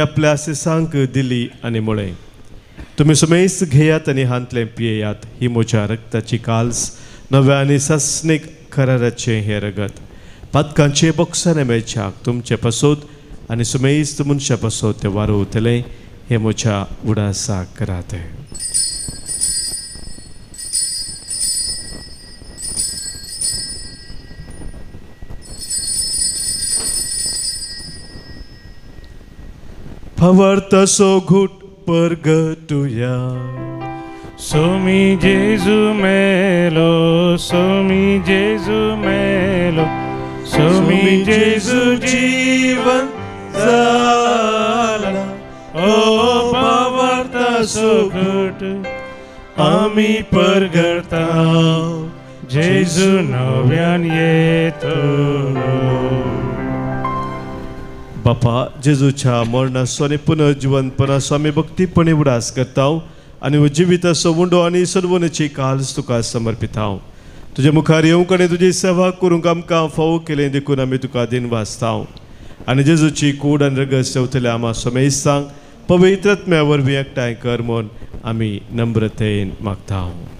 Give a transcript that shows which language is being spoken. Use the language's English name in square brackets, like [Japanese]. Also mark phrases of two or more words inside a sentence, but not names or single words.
[Konkani] आपल्या सिसांक दिली आनी म्हळें तुमी सुमेस्त घेयात आनी हांतलें पियेयात ही म्हज्या रक्ताची काल्स नव्या आनी सस्नीक कराराचें हें रगत पातकांचे बॉक्साने मेळच्याक तुमचे पासत आनी सुमेस्त मनशा पासत तें वारोवतलें हें म्हज्या उडासाक करात. Favartaso gut pergetuya. Somi Jesu melo, somi Jesu melo, somi Jesu jivan zala. Oh, favartaso gut, ami pergertav, Jesu nowyan yeto. बापा जेजूच्या मरणाचो आनी पुनर्जीवनपणाचो आमी भक्तीपणी उडास करतांव आनी जिविताचो उंडो आनी सर्वनाची काल्स तुका समर्पितांव. तुजे मुखार येवंक आनी तुजी सेवा करूंक आमकां फावो केलें देखून आमी तुका दिन वाचतांव आनी जेजूची कूड आनी रगत सेवतले आमा समेस्तांक पवित्रत्म्या वरवीं एकठांय कर म्हूण आमी नम्रतेन मागतांव.